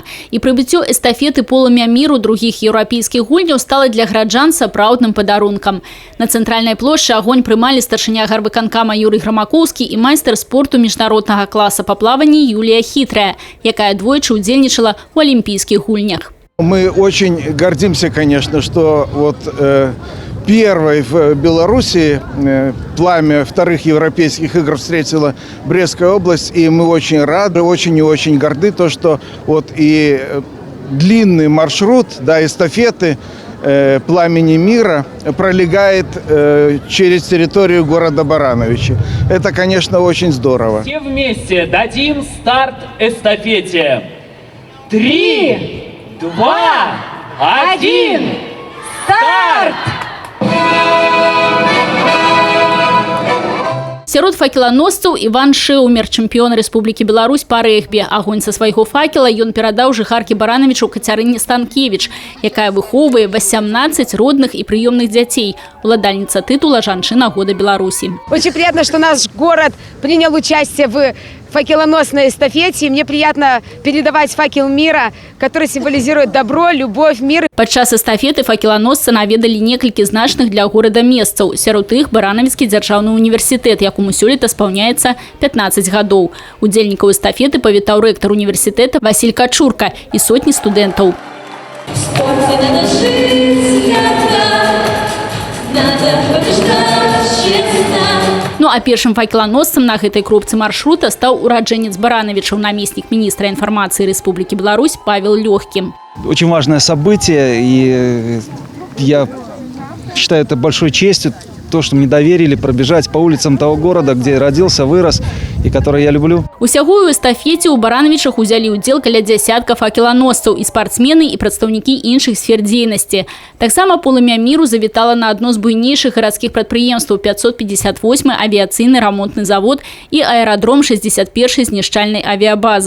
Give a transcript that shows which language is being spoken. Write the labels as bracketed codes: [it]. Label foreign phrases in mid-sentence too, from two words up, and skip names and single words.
[be] І прыбыццё эстафеты полымя міру другіх еўрапейскіх гульняў стала для граджан сапраўдным падарункам. На цэнтральнай плошчы агонь прымалі старшыня гарвыканкама Юрый Грамакоўскі і майстар спорту міжнароднага класа па плаванні Юлія Хітрая, якая двойчы удзельнічала ў алімпійскіх гульнях. [ru] Мы очень гордимся, конечно, что первой в Беларуси пламя вторых европейских игр встретила Брестская область, и мы очень рады, очень и очень горды, то, что и длинный маршрут, эстафеты пламени мира пролегает через территорию города Барановичи. Это, конечно, очень здорово. Все вместе дадим старт эстафете. 3, 2, 1, старт! [be] Сярод факеланосцаў Іван Шэўмер, чэмпіён Рэспублікі Беларусь па рэгбі. Агонь са свайго факела ён перадаў жыхаркі Барановичаў Кацярыне Станкевіч, якая выхоўвае 18 родных і прыёмных дзяцей. Уладальніца титула «Жанчына года Беларуси». [ru] Очень приятно, что наш город принял участие в факелоносной эстафете. И мне приятно передавать факел мира, который символизирует добро, любовь, мир. [be] Падчас эстафеты факеланосцы наведалі некалькі значных для горада месцаў. Сярод іх Баранавіцкі дзяржаўны універсітэт, якому сёлета спаўняецца 15 гадоў. Удзельнікаў эстафеты павітаў рэктар універсітэта Васіль Качурка і сотні студэнтаў. Ну а першым факеланосцам на гэтай кропцы маршрута стаў ураджэнец Барановичаў, намеснік міністра інфармацыі Рэспублікі Беларусь Павел Лёгкі. [ru] Очень важное событие, и я считаю это большой честью, то, что мне доверили пробежать по улицам того города, где я родился, вырос и который я люблю. [be] Усяго ў эстафеце ў Барановичах узялі ўдзел каля дзясятка факеланосцаў і спартсмены і прадстаўнікі іншых сфер дзейнасці. Таксама полымя міру завітала на адно з буйнейшых гарадскіх прадпрыемстваў 558-й авіяцыйны рамонтны завод і аэрадром 61-й знішчальнай авіябазы.